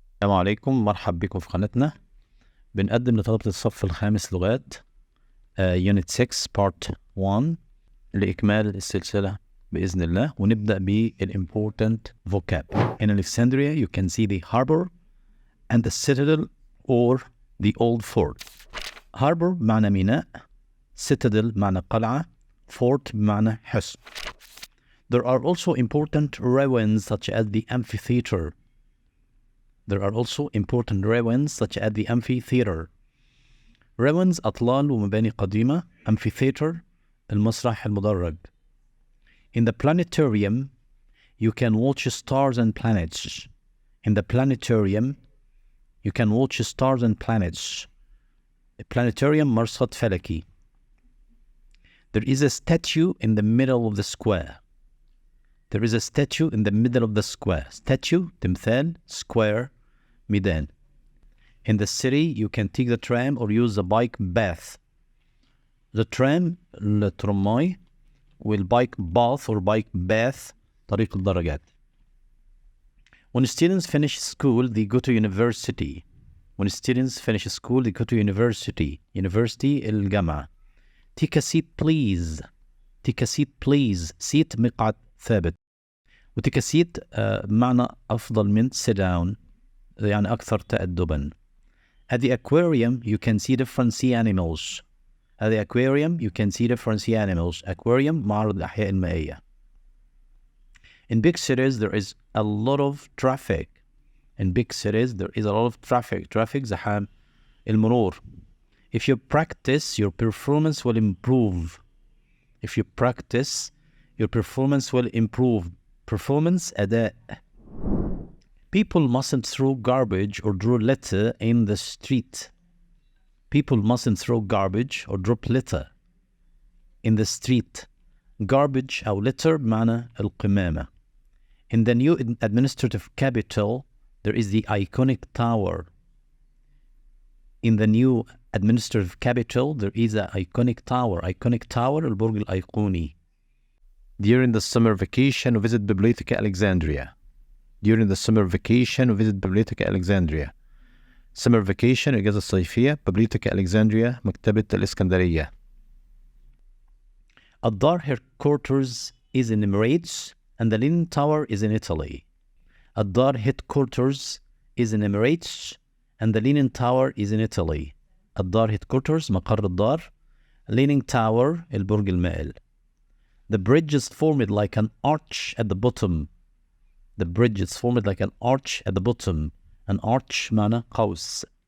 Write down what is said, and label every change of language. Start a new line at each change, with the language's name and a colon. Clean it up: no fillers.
Arabic: السلام عليكم، مرحب بكم في قناتنا. بنقدم لطلبة الصف الخامس لغات Unit 6 Part 1 لإكمال السلسلة بإذن الله، ونبدأ بال
English: important vocab. In Alexandria you can see the harbor and the citadel or the old fort.
Arabic: harbor معنى ميناء، citadel معنى قلعة، fort معنى حصن.
English: There are also important ruins such as the amphitheater. There are also important ruins such as the amphitheater.
Arabic: ruins أطلال ومباني قديمة. amphitheater المسرح المدرج.
English: In the planetarium you can watch stars and planets. In the planetarium you can watch stars and planets.
Arabic: Planetarium مرصد فلكي.
English: There is a statue in the middle of the square. There is a statue in the middle of the square. Statue تمثال، square ميدان. In the city you can take the tram or use the bike path. The tram الترماي والbike path or bike path
Arabic: طريق الدراجات.
English: When students finish school they go to university. When students finish school they go to university.
Arabic: University الجامعة.
English: Take a seat please. Take a seat please.
Arabic: seat مقعد ثابت. وتيك
English: a seat
Arabic: معنى أفضل من
English: sit down،
Arabic: يعني أكثر تأدبا.
English: At the aquarium you can see different sea animals. At the aquarium you can see different sea animals.
Arabic: Aquarium معرض الأحياء المائية.
English: In big cities there is a lot of traffic. In big cities there is a lot of traffic.
Arabic: Traffic زحام المرور.
English: If you practice your performance will improve. If you practice your performance will improve. Performance أداء. People mustn't throw garbage or drop litter in the street. People mustn't throw garbage or drop litter in the street.
Arabic: Garbage أو litter بمعنى القمامة.
English: In the new administrative capital there is the iconic tower. In the new administrative capital there is an iconic tower. Iconic tower
Arabic: البرج الأيقوني.
English: During the summer vacation visit Biblioteca Alexandria. During the summer vacation visit Biblioteca Alexandria. Summer vacation
Arabic: الإجازة الصيفية. Biblioteca Alexandria مكتبة الإسكندرية.
English: الدار headquarters is in Emirates and the Leaning Tower is in Italy. الدار headquarters is in Emirates and the Leaning Tower is in Italy.
Arabic: الدار headquarters مقر الدار.
English: Leaning Tower البرج المائل. The bridge is formed like an arch at the bottom. The bridge is formed like an arch at the bottom. An arch
Arabic: معنى قوس.